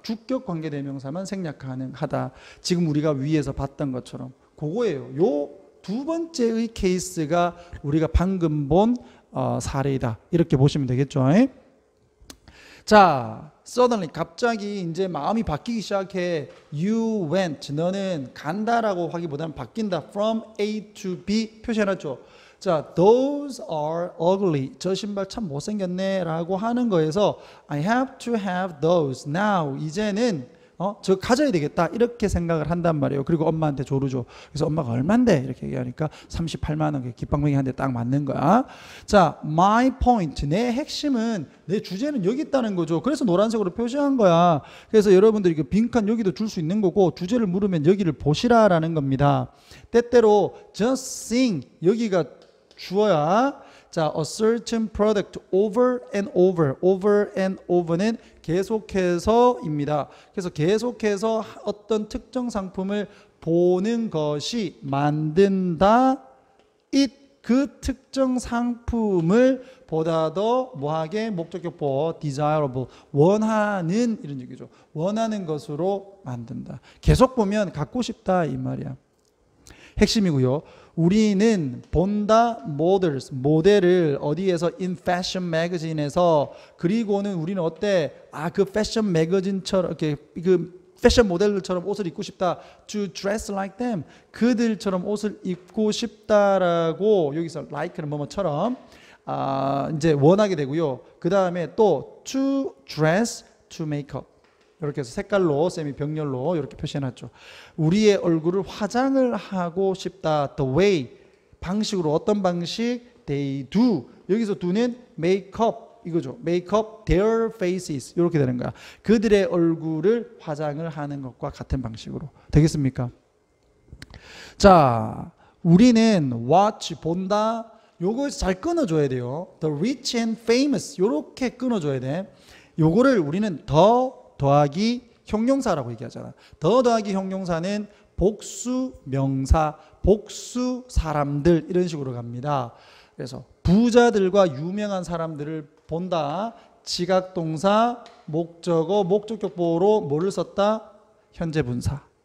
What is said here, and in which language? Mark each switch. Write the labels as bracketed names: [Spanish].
[Korean] 주격 관계 대명사만 생략 가능하다. 지금 우리가 위에서 봤던 것처럼 그거예요. 요 두 번째의 케이스가 우리가 방금 본 사례이다. 이렇게 보시면 되겠죠. 자, suddenly 갑자기 이제 마음이 바뀌기 시작해. [English] You went. [Korean] 너는 간다라고 하기보다는 바뀐다. [English] From A to B [Korean] 표시해놨죠. [English] 자, those are ugly. [Korean] 저 신발 참 못생겼네 라고 하는 거에서 [English] I have to have those. [Korean] Now 이제는 저 가져야 되겠다 이렇게 생각을 한단 말이에요. 그리고 엄마한테 조르죠. 그래서 엄마가 얼만데 이렇게 얘기하니까 38만 원 깃방맹이 한 대 딱 맞는 거야. [English] 자, my point. [Korean] 내 핵심은 내 주제는 여기 있다는 거죠. 그래서 노란색으로 표시한 거야. 그래서 여러분들이 그 빈칸 여기도 줄 수 있는 거고 주제를 물으면 여기를 보시라라는 겁니다. 때때로 just sing 여기가 주어야. [English] 자, a certain product over and over. over and over는 [Korean] 계속해서입니다. 그래서 계속해서 어떤 특정 상품을 보는 것이 만든다. it 그 특정 상품을 보다 더 뭐하게 목적격보 desirable 원하는 이런 얘기죠. 원하는 것으로 만든다. 계속 보면 갖고 싶다 이 말이야. 핵심이고요. 우리는 본다 models 모델을 어디에서 in fashion magazine에서 그리고는 우리는 어때? 그 패션 매거진처럼 이렇게 그 패션 모델들처럼 옷을 입고 싶다. [English] To dress like them [Korean] 그들처럼 옷을 입고 싶다라고 여기서 like는 뭐뭐처럼 이제 원하게 되고요. 그 다음에 또 to dress to make up 이렇게 해서 색깔로 쌤이 병렬로 이렇게 표시해놨죠. 우리의 얼굴을 화장을 하고 싶다. [English] The way [Korean] 방식으로 어떤 방식? [English] They do 여기서 do는 make up [Korean] 이거죠. [English] make up their faces [Korean] 이렇게 되는 거야. 그들의 얼굴을 화장을 하는 것과 같은 방식으로 되겠습니까? 자, 우리는 watch 본다. 요거 잘 끊어줘야 돼요. [English] The rich and famous [Korean] 요렇게 끊어줘야 돼. 요거를 우리는 더 더하기 형용사라고 얘기하잖아. 더 더하기 형용사는 복수 명사, 복수 사람들 이런 식으로 갑니다. 그래서 부자들과 유명한 사람들을 본다. 지각동사, 목적어, 목적격 보호로 뭐를 썼다? 현재 분사.